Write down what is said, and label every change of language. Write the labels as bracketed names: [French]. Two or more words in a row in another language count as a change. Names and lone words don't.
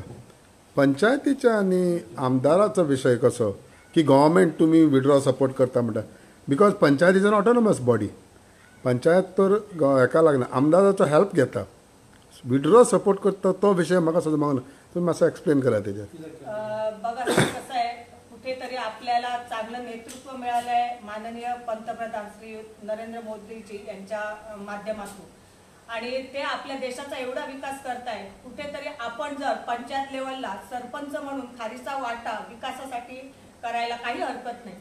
[Konkani] पंचायतीच्या आनी आमदाराचो विशय कसो की गव्हर्मेंट तुमी [English] withdraw support [Konkani] करता म्हणटा. [English] because panchayat is an autonomous body. [Konkani] पंचायत तर हेका लागना आमदाराचो हेल्प घेता. [English] withdraw support [Konkani] करता तो विशय म्हाका सदमंग ना. तुम्ही मातसो एक्सप्लेन करा तेजेर. [Marathi] बघा कसं आहे कुठेतरी आपल्याला चांगलं नेतृत्व मिळालंय माननीय पंतप्रधान श्री नरेंद्र मोदीजी यांच्या माध्यमातून आणि ते आपल्या देशाचा एवढा विकास करताय. कुठेतरी आपण जर पंचायत लेवलला सरपंच म्हणून खारीचा वाटा विकासासाठी करायला काही हरकत नाही.